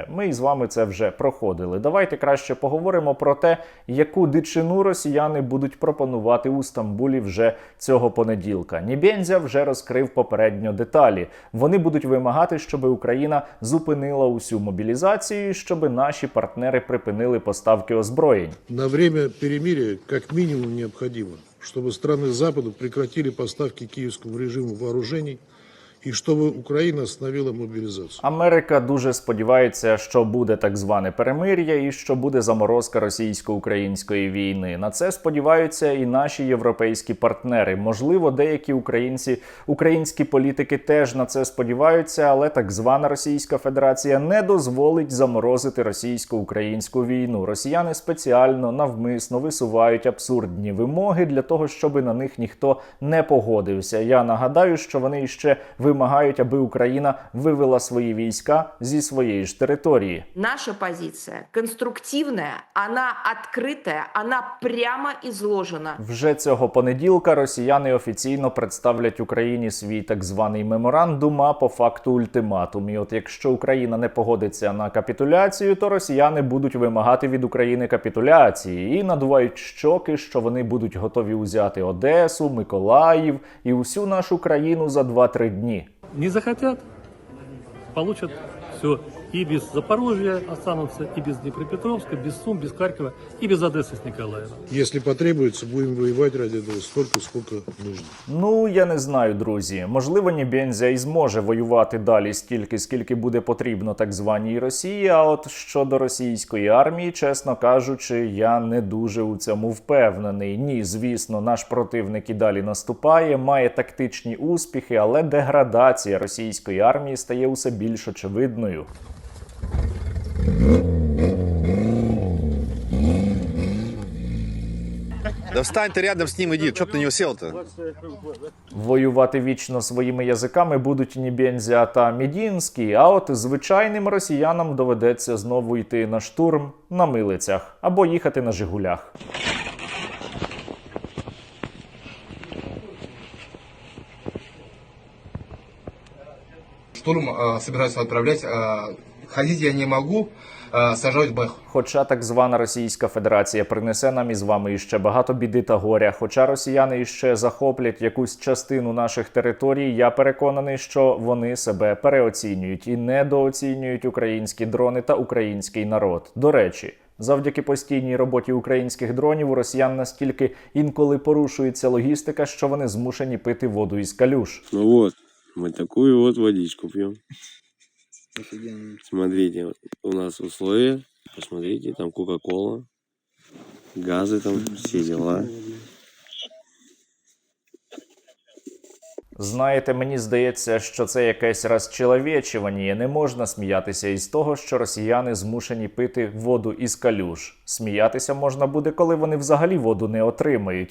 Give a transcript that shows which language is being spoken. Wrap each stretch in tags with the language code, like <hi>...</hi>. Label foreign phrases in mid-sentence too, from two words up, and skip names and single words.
<uk>Ми із вами це вже проходили. Давайте краще поговоримо про те, яку дичину росіяни будуть пропонувати у Стамбулі вже цього понеділка. Нібензя вже розкрив попередньо деталі. Вони будуть вимагати, щоб Україна зупинила усю мобілізацію, щоб наші партнери припинили поставки озброєнь.</uk> <ru>На время перемирия как минимум необходимо, чтобы страны Запада прекратили поставки киевскому режиму вооружений</ru> <uk>і щоб Україна</uk> <ru>остановила мобілізацію.</ru> <uk>Америка дуже сподівається, що буде так зване перемир'я і що буде заморозка російсько-української війни. На це сподіваються і наші європейські партнери. Можливо, деякі українські політики теж на це сподіваються, але так звана Російська Федерація не дозволить заморозити російсько-українську війну. Росіяни спеціально, навмисно висувають абсурдні вимоги для того, щоб на них ніхто не погодився. Я нагадаю, що вони іще вимагають, аби Україна вивела свої війська зі своєї ж території.</uk> <ru>Наша позиция конструктивная, она открытая, она прямо изложена.</ru> <uk>Вже цього понеділка росіяни офіційно представлять Україні свій так званий меморандум, а по факту ультиматум. І от якщо Україна не погодиться на капітуляцію, то росіяни будуть вимагати від України капітуляції і надувають щоки, що вони будуть готові узяти Одесу, Миколаїв і усю нашу країну за 2-3 дні.</uk> <ru>Не захотят, получат все. И без Запорожья останутся, и без Днепропетровска, без Сум, без Харькова, и без Одессы с Николаева. Если потребуется, будем воевать ради этого столько, сколько нужно.</ru> <uk>Ну, я не знаю, друзі. Можливо, Нібензя і зможе воювати далі стільки, скільки буде потрібно так званій Росії, а от щодо російської армії, чесно кажучи, я не дуже у цьому впевнений. Ні, звісно, наш противник і далі наступає, має тактичні успіхи, але деградація російської армії стає усе більш очевидною.</uk> <ru>Да встань ты рядом с ним, иди, что ты на него сел-то?</ru> <uk>Воювати вічно своїми язиками будуть Нібензя та Мідінський, а от звичайним росіянам доведеться знову йти на штурм на милицях або їхати на Жигулях.</uk> <ru>Штурм собираются отправлять. Ходить я не могу, сажают бэх.</ru> <uk>Хоча так звана Російська Федерація принесе нам із вами іще багато біди та горя, хоча росіяни іще захоплять якусь частину наших територій, я переконаний, що вони себе переоцінюють і недооцінюють українські дрони та український народ. До речі, завдяки постійній роботі українських дронів у росіян настільки інколи порушується логістика, що вони змушені пити воду із калюж. Ну вот, мы такую вот водичку пьем. Смотрите, у нас условия. Посмотрите, там Кока-Кола, газы, там все дела. Знаєте, мені здається, що це якесь розчеловечування. Не можна сміятися із того, що росіяни змушені пити воду із калюж. Сміятися можна буде, коли вони взагалі воду не отримають.</uk>